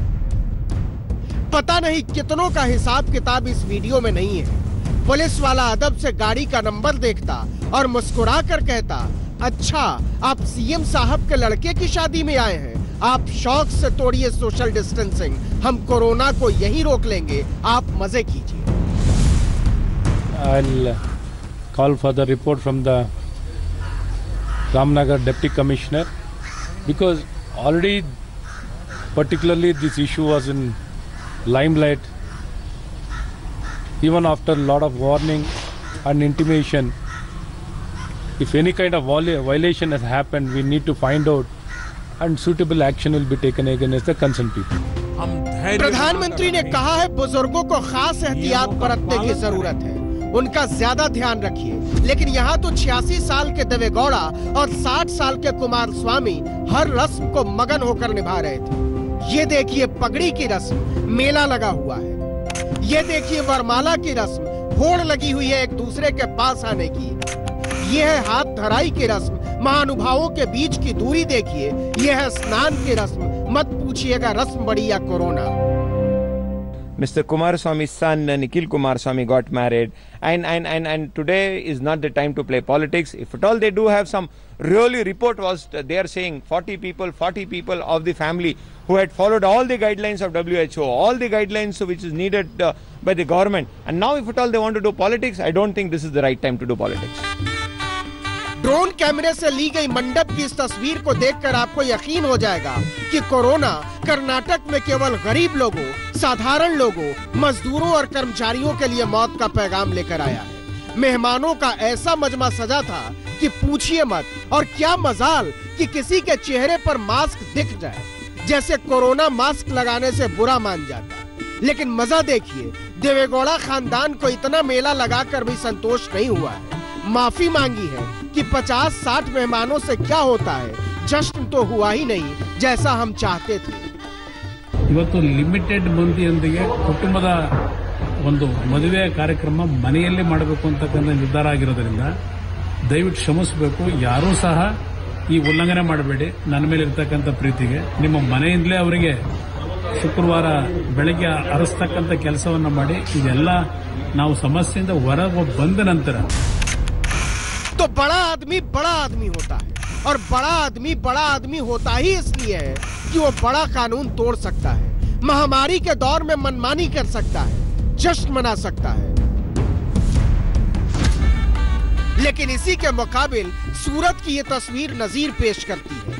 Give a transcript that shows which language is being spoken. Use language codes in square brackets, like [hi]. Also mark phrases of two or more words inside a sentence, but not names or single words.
[hi] पता नहीं कितनों का हिसाब किताब इस वीडियो में नहीं है। पुलिस वाला अदब से गाड़ी का नंबर देखता और मुस्कुरा कर कहता, अच्छा आप सीएम साहब के लड़के की शादी में आए हैं, आप शौक से तोड़िए [en] social distancing, [hi] हम कोरोना को यहीं रोक लेंगे, आप मजे कीजिए। [en] I'll call for the report from the Ramnagar Deputy Commissioner, because already particularly this issue was in limelight. Even after a lot of warning and intimation, if any kind of violation has happened, we need to find out and suitable action will be taken against the concerned people. [hi] प्रधानमंत्री ने कहा है बुजुर्गों को खास एहतियात बरतने की जरूरत है, उनका ज्यादा ध्यान रखिए। लेकिन यहाँ तो 86 साल के देवेगौड़ा और 60 साल के कुमारस्वामी हर रस्म को मगन होकर निभा रहे थे। ये देखिए पगड़ी की रस्म, मेला लगा हुआ है। ये देखिए वरमाला की रस्म, होड़ लगी हुई है एक दूसरे के पास आने की। ये है हाथ धराई की रस्म, महानुभावों के बीच की दूरी देखिए। ये है स्नान की रस्म, मत पूछिएगा रस्म बड़ी या कोरोना। [en] Mr. Kumaraswamy's son Nikhil Kumaraswamy got married, and today is not the time to play politics. If at all they do have some really report, was they are saying 40 people of the family who had followed all the guidelines of WHO, all the guidelines which is needed by the government, and now if at all they want to do politics, I don't think this is the right time to do politics. [hi] ड्रोन कैमरे से ली गई मंडप की इस तस्वीर को देखकर आपको यकीन हो जाएगा कि कोरोना कर्नाटक में केवल गरीब लोगों, साधारण लोगों, मजदूरों और कर्मचारियों के लिए मौत का पैगाम लेकर आया है। मेहमानों का ऐसा मजमा सजा था कि पूछिए मत, और क्या मजाल कि किसी के चेहरे पर मास्क दिख जाए, जैसे कोरोना मास्क लगाने से बुरा मान जाता। लेकिन मजा देखिए, देवेगौड़ा खानदान को इतना मेला लगाकर भी संतोष नहीं हुआ है। माफी मांगी है कि 50-60 मेहमानों से क्या होता है, जश्न तो हुआ ही नहीं जैसा हम चाहते थे। [kn] ಇವತ್ತು ಲಿಮಿಟೆಡ್ ಮಂದಿಯೊಂದಿಗೆ ಕುಟುಂಬದ ಒಂದು ಮದುವೆ ಕಾರ್ಯಕ್ರಮ ಮನೆಯಲ್ಲೇ ಮಾಡಬೇಕು ಅಂತಕ್ಕಂಥ ನಿರ್ಧಾರ ಆಗಿರೋದ್ರಿಂದ ದಯವಿಟ್ಟು ಕ್ಷಮಿಸಬೇಕು. ಯಾರೂ ಸಹ ಈ ಉಲ್ಲಂಘನೆ ಮಾಡಬೇಡಿ. ನನ್ನ ಮೇಲೆ ಇರತಕ್ಕಂಥ ಪ್ರೀತಿಗೆ ನಿಮ್ಮ ಮನೆಯಿಂದಲೇ ಅವರಿಗೆ ಶುಕ್ರವಾರ ಬೆಳಗ್ಗೆ ಅರಸ್ತಕ್ಕಂಥ ಕೆಲಸವನ್ನ ಮಾಡಿ ಇದೆಲ್ಲ ನಾವು ಸಮಸ್ಯೆಯಿಂದ ಹೊರಗೆ ಬಂದ ನಂತರ [hi] तो बड़ा आदमी होता है, और बड़ा आदमी होता ही इसलिए है कि वो बड़ा कानून तोड़ सकता है, महामारी के दौर में मनमानी कर सकता है, जश्न मना सकता है। लेकिन इसी के मुकाबिल सूरत की ये तस्वीर नजीर पेश करती है।